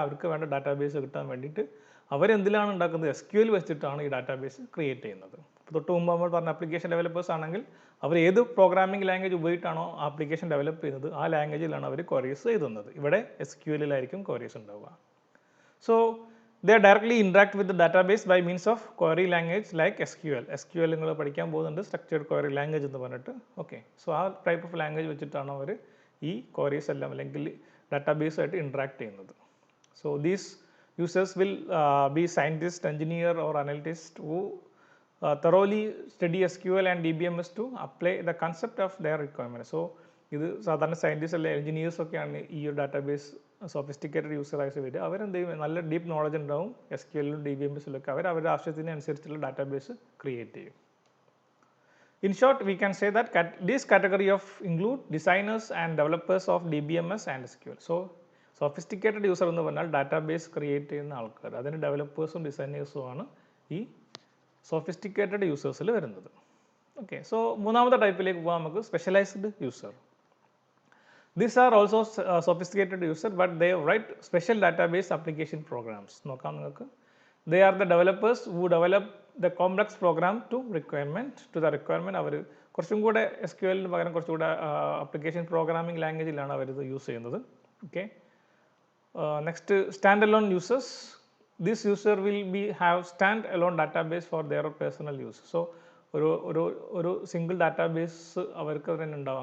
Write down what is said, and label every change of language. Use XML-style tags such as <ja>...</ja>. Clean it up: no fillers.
<ml>അവർക്ക് വേണ്ട ഡാറ്റാബേസ് കിട്ടാൻ വേണ്ടിയിട്ട് അവരെന്തിലാണ് ഉണ്ടാക്കുന്നത്? SQL വെച്ചിട്ടാണ് ഈ ഡാറ്റാബേസ് ക്രിയേറ്റ് ചെയ്യുന്നത്. അപ്പോൾ തൊട്ട് മുമ്പ് നമ്മൾ പറഞ്ഞ ആപ്ലിക്കേഷൻ ഡെവലപ്പേഴ്സ് ആണെങ്കിൽ അവർ ഏത് പ്രോഗ്രാമിംഗ് ലാംഗ്വേജ് ഉപയോഗിച്ചിട്ടാണോ ആപ്ലിക്കേഷൻ ഡെവലപ്പ് ചെയ്യുന്നത് ആ ലാംഗ്വേജിലാണ് അവർ ക്വയറീസ് എഴുതുന്നത്. ഇവിടെ SQL-ലായിരിക്കും ക്വയറീസ് ഉണ്ടാവുക.</ml> <en>So they directly interact with the database by means of query language like SQL.</en> <ml>SQL നിങ്ങൾ പഠിക്കാൻ പോകുന്നുണ്ട്, സ്ട്രക്ചേർഡ് ക്വയറി ലാംഗ്വേജ് എന്ന് പറഞ്ഞിട്ട്. ഓക്കെ, സോ ആ ടൈപ്പ് ഓഫ് ലാംഗ്വേജ് വെച്ചിട്ടാണ് അവർ ഈ ക്വയറീസ് എല്ലാം അല്ലെങ്കിൽ ഡാറ്റാബേസുമായിട്ട് ഇൻട്രാക്ട് ചെയ്യുന്നത്.</ml> <en>So these users will be scientist, engineer or analyst who thoroughly study SQL and DBMS to apply the concept of their requirement.</en> <ml>So ഇത് സാധാരണ സയൻറ്റിസ്റ്റ് അല്ലെ എഞ്ചിനീയേഴ്സ് ഒക്കെയാണ് ഈ ഒരു ഡാറ്റാബേസ് സോഫിസ്റ്റിക്കേറ്റഡ് യൂസറായിട്ട് വരിക. അവരെന്ത് ചെയ്യും? നല്ല ഡീപ്പ് നോളജ് ഉണ്ടാവും SQL-ലും DBMS-ലൊക്കെ. അവരുടെ ആവശ്യത്തിന് അനുസരിച്ചുള്ള ഡാറ്റാബേസ് ക്രിയേറ്റ് ചെയ്യും.</ml> <en>In short, we can say that this category of include designers and developers of DBMS and SQL.</en> <ml>So sophisticated user എന്ന് പറഞ്ഞാൽ ഡാറ്റാബേസ് ക്രിയേറ്റ് ചെയ്യുന്ന ആൾക്കാർ, അതിന് ഡെവലപ്പേഴ്സും ഡിസൈനേഴ്സും ആണ് ഈ സോഫിസ്റ്റിക്കേറ്റഡ് യൂസേഴ്സിൽ വരുന്നത്. ഓക്കെ, സോ മൂന്നാമത്തെ ടൈപ്പിലേക്ക് പോകാം നമുക്ക്, specialised user.</ml> <en>These are also sophisticated user, but they write special database application programs.</en> <ml>നോക്കാം നിങ്ങൾക്ക്.</ml> <en>They are the developers who develop the complex program to the requirement.</en> <ml>അവർ കുറച്ചും കൂടെ SQL-ന് പകരം കുറച്ചുകൂടെ ആപ്ലിക്കേഷൻ പ്രോഗ്രാമിംഗ് ലാംഗ്വേജിലാണ് അവരിത് യൂസ് ചെയ്യുന്നത്.</ml> <en>Okay, next stand alone users. This user will have stand alone database for their personal use.</en> <ml>So ഒരു single database അവർക്ക് തന്നെ ഉണ്ടാവും.</ml>